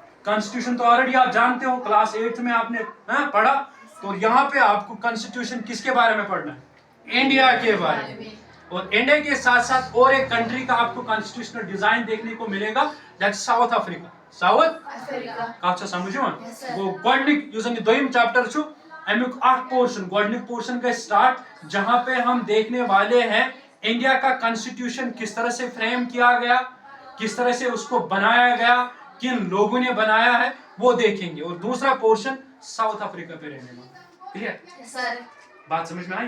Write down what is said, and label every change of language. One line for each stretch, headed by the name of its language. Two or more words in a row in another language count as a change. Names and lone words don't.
Hindi: कॉन्स्टिट्यूशन तो ऑलरेडी आप जानते हो, क्लास 8 में आपने पढ़ा। तो यहाँ पे आपको कॉन्स्टिट्यूशन किसके बारे में पढ़ना है? इंडिया के बारे में। और इंडिया के साथ साथ और एक कंट्री का आपको
English: constitutional design
Hindi: देखने को मिलेगा, दैट साउथ अफ्रीका। साउथ अफ्रीका
Kashmiri: कत समझो वो गोडनिक युस दोयम चैप्टर छु अमुक अख पोर्शन, गोडनिक पोर्शन
Hindi: का स्टार्ट, जहां पे हम देखने वाले हैं इंडिया का कॉन्स्टिट्यूशन किस तरह से फ्रेम किया गया, किस तरह से उसको बनाया गया, किन लोगों ने बनाया है, वो देखेंगे। और दूसरा पोर्शन साउथ अफ्रीका पे रहने वाला। क्लियर?
English: yes sir.
Hindi: बात समझ में आई?